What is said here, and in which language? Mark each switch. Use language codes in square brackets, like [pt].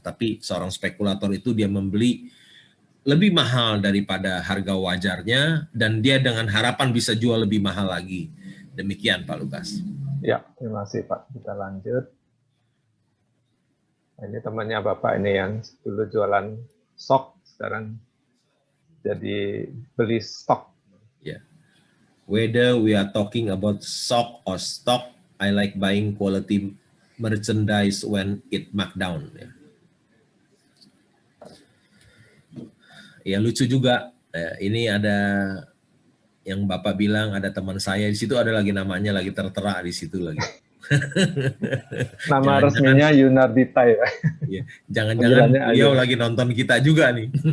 [id] Tapi seorang spekulator itu dia membeli lebih mahal daripada harga wajarnya dan dia dengan harapan bisa jual lebih mahal lagi. Demikian Pak Lukas. Ya, terima kasih Pak. Kita lanjut. Ini temannya Bapak ini yang dulu jualan stok, sekarang jadi beli stok. Yeah. [en] Whether we are talking about stock or stock, I like buying quality merchandise when it marked down. [id] Ya lucu juga. Ini ada yang Bapak bilang ada teman saya di situ, ada lagi namanya lagi tertera di situ lagi. Nama resminya Yunardita ya. Jangan-jangan beliau lagi nonton kita juga nih.